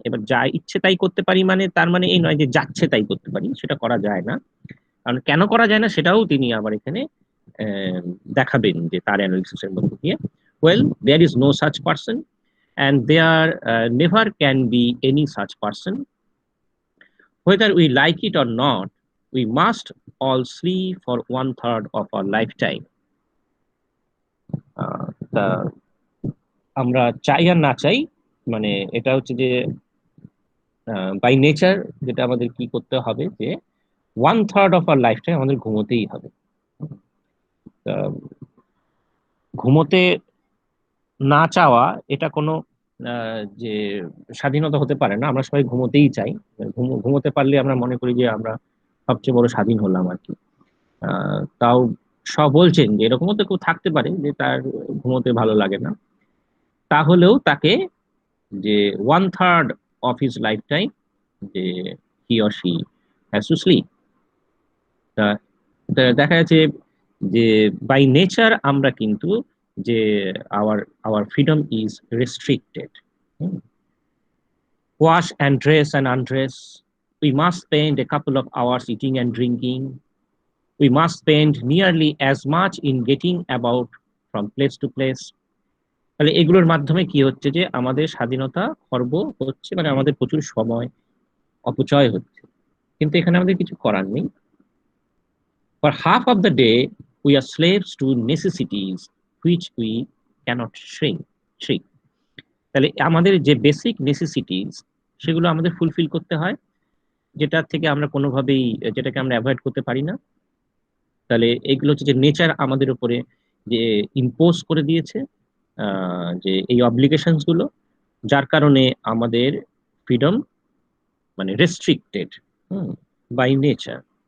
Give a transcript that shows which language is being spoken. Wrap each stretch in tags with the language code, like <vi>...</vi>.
<bn>এবার যা ইচ্ছে তাই করতে পারি মানে তার মানে এই নয় যে যাচ্ছে তাই করতে পারি, সেটা করা যায় না। কারণ কেন করা যায় না সেটাও তিনি আবার এখানে আহ, দেখাবেন যে তার অ্যানালিসিসের মধ্যে দিয়ে।</bn> <en>Well, there is no such person and there never can be any such person. Whether we like it or not, we must all sleep for 1/3 of our lifetime.</en> <bn>তা আমরা চাই আর না চাই, মানে এটা হচ্ছে যে বাই নেচার যেটা আমাদের কি করতে হবে, যে</bn> <en>1/3 of our lifetime</en> <bn>আমাদের ঘুমোতেই হবে। তা ঘুমোতে না চাওয়া এটা কোনো যে স্বাধীনতা হতে পারে না। আমরা সবাই ঘুমোতেই চাই। ঘুমোতে পারলে আমরা মনে করি যে আমরা সবচেয়ে বড় স্বাধীন হলাম আর কি। তাও বলছেন যে এরকমও তো কেউ থাকতে পারে যে তার ঘুমোতে ভালো লাগে না, তাহলেও তাকে যে 1/3 অফ হিজ লাইফ টাইম যে</bn> <en>He or she has to sleep.</en> <bn>দেখা যাচ্ছে যে বাই নেচার আমরা কিন্তু যে</bn> <en>Our our freedom is restricted. Wash and dress and undress, We must spend a couple of hours eating and drinking. We must spend nearly as much in getting about from place to place.</en> <bn>তাহলে এগুলোর মাধ্যমে কি হচ্ছে যে আমাদের স্বাধীনতা খর্ব হচ্ছে, মানে আমাদের প্রচুর সময় অপচয় হচ্ছে। কিন্তু এখানে আমাদের কিছু করার নেই।</bn> <en>For half of the day, we are slaves to necessities which we cannot shrink.</en> <bn>তাহলে আমাদের যে বেসিক নেসেসিটিস সেগুলো আমাদের ফুলফিল করতে হয়, যেটা থেকে আমরা কোনোভাবেই যেটাকে আমরা অ্যাভয়েড করতে পারি না। তাহলে এগুলো হচ্ছে যে নেচার আমাদের উপরে যে ইম্পোজ করে দিয়েছে, যে এই অব্লিগেশনস গুলো, যার কারণে আমাদের ফ্রিডম মানে রেস্ট্রিক্টেড বাই নেচার।</bn>